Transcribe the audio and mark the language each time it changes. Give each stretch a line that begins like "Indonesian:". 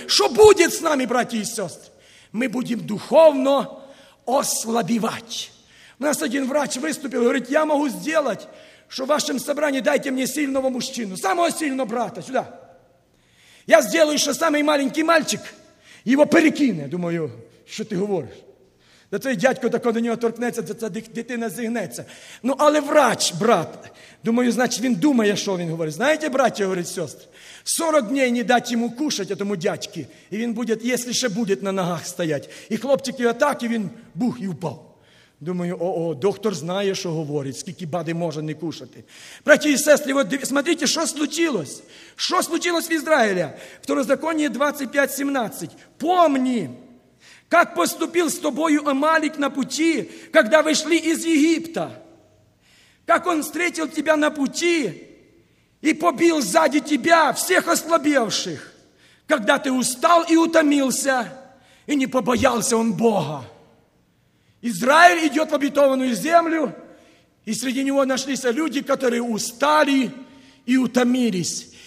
Russian: Что будет с нами, братья и сестры? Мы будем духовно ослабевать. У нас один врач выступил, говорит, я могу сделать, что в вашем собрании дайте мне сильного мужчину, самого сильного брата, сюда. Я сделаю, что самый маленький мальчик его перекине. Думаю, что ты говоришь?
Ukrainian: Да твой дядько так до нього торкнеться, да ця дитина зігнеться. Ну, але врач, брат, думаю, значить, він думає, що він говорить. Знаєте, братя, говорить сестра, 40 днів не дати йому кушати, этому дядьки, і він буде, якщо ще буде на ногах стоять. І хлопчик його так, і він бух, і впав. Думаю, о, доктор знає, що говорить, скільки бади може не кушати. Браті і сестри, от смотрите, що случилось. Що случилось в Ізраїлі? Второзаконні 25:17. Помні, як поступив з тобою Амалік на пути, коли вийшли із Єгипта.
Russian: Как он встретил тебя на пути и побил сзади тебя всех ослабевших, когда ты устал и утомился, и не побоялся он Бога. Израиль идет в обетованную землю, и среди него нашлись люди, которые устали и утомились.